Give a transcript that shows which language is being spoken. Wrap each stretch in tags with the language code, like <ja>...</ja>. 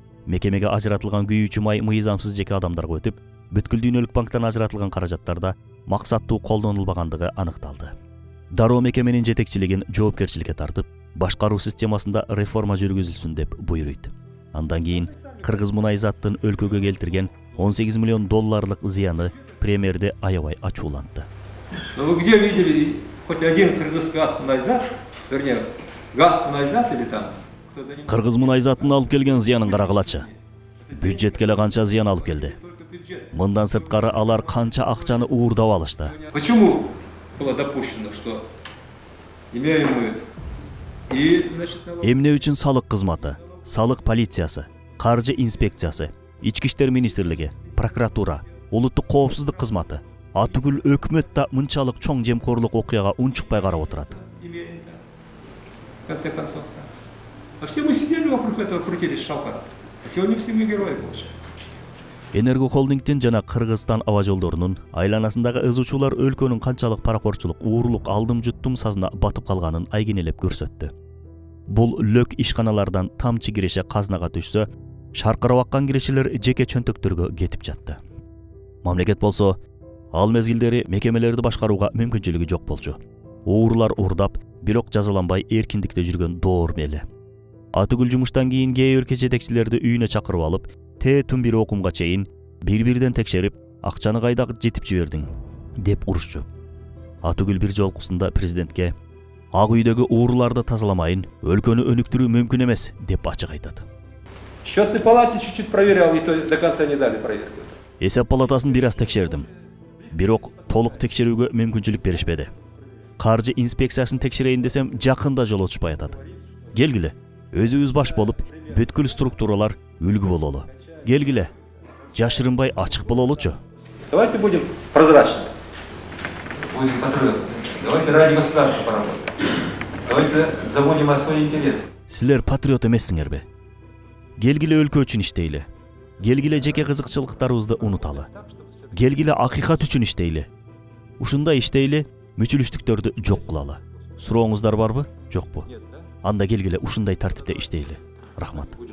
<ky>Мекемеге ажыратылган күйүүчү май мыйзамсыз жеке адамдарга өтүп, бүткүл дүйнөлүк банктан ажыратылган каражаттарда максаттуу колдонулбагандыгы аныкталды. Дароо мекеменин жетекчилигин жоопкерчиликке тартып, башкаруу системасында реформа жүргүзүлсүн деп буйруйт. Андан кийин Кыргыз Мунайзаттын өлкөгө келтирген 18 миллион долларлык зыяны премьерди аябай ачуулантты.</ky> <ru>Но вы где видели хоть один Кыргызгаз Мунайзат, вернее, газ Мунайзат или там?</ru> <ky>Кыргыз Мунайзаттын алып келген зыянын карагылачы. Бюджетке эле канча зыян алып келди. Мындан сырткары алар канча акчаны уурдап алышты.</ky> <ru>Почему было допущено, что имеем мы и, значит,</ru> <ky>Эмне үчүн салык кызматы, салык полициясы, каржы инспекциясы, ички иштер министрлиги, прокуратура, улуттук коопсуздук кызматы, атүгүл өкмөт да мынчалык чоң жемкорлук окуяга унчукпай карап отурат.</ky> <ru>имеем, да. В конце концов, да. А все мы сидели вокруг этого, крутились шалка. А сегодня все мы герои, получается.</ru> <ky>Энерго холдингдин жана Кыргызстан аба жолдорунун айланасындагы ыз учуулар өлкөнүн канчалык паракорчулук, уурлук, алдым-жуттум сазына батып калганын айгинелеп көрсөттү. Бул лөк ишканалардан тамчы киреше казнага түшсө, шаркырап аккан кирешелер жеке чөнтөктөргө кетип жатты. Мамлекет болсо, ал мезгилдери мекемелерди башкарууга мүмкүнчүлүгү жок болчу. Уурлар уурдап, бирок жазаланбай эркиндикте жүргөн доор мели. Атүгүл жумуштан кийин кээ өлкө жетекчилерди үйүнө чакырып алып, түн бир окумга чейин бир-бирден текшерип, акчаны кайда жетип жибердиң деп урушчу. Атүгүл бир жолкусунда президентке Ак үйдөгү уурларды тазаламайын, өлкөнү өнүктүрүү мүмкүн эмес деп ачык айтат.</ky> <ru>Счетной палате чуть-чуть проверял, и то до конца не дали проверку.</ru> <ky>Эсеп палатасын бир аз текшердим. Бирок толук текшерүүгө мүмкүнчүлүк беришпеди. Каржы инспекциясын текшерейин десем, жакында жол очпай атат. Келгиле, өзүбүз баш болуп, бүткүл структуралар үлгү бололу. Келгиле, жашырынбай ачык бололучу.</ky> <ru>Давайте будем прозрачны. Будем патриотами. Давайте ради государства поработаем. Давайте забудем о своих интересах.</ru> <ky>Силер патриот эмессиңерби? Келгиле өлкө үчүн иштейли. Келгиле жеке кызыкчылыктарыбызды унуталы. Келгиле акыйкат үчүн иштейли. Ушундай иштейли, мүчүлүштүктөрдү жок кылалы. Сурооңуздар барбы? Жокпу? Анда келгиле ушундай тартипте иштейли. Рахмат.</ky>